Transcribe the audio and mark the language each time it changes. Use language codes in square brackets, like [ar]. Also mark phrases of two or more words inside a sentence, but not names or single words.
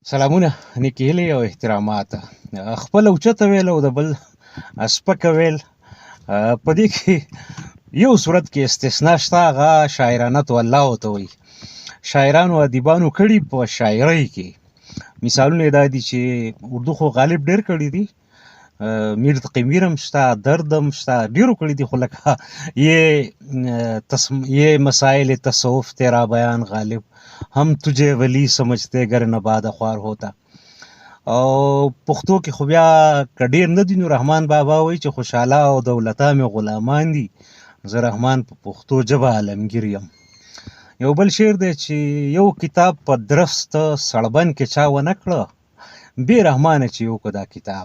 [ps] سلامونه، نیکې هیلې او احترامات. خپل اوچته ویل او د بل سپکه ویل، په دې کې یو صورت کې استثنا شته، هغه شاعرانه والله ورته وایي. شاعرانو ادیبانو کړي په شاعرۍ کې مثالونه یې دا دي چې اردو خو غالب ډېر کړي دي، میر تقی میر هم شته، درد هم شته، ډېرو کړي دي، خو لکه [ur] یہ مسائل تصوف تیرا بیان غالب هم تجھے ولی سمجھتے گر نباد خوار ہوتا. [ps] او پښتو کې خو بیا که ډېر نه دي نو رحمان بابا وایي چې خوشحاله او دولتا مې غلامان دي، زه رحمان په پښتو ژبه عالمګیر یم. یو بل شعر دی چې یو کتاب په درست سړبن کې چا ونه کړه، بې رحمانه چې یو که دا کتاب.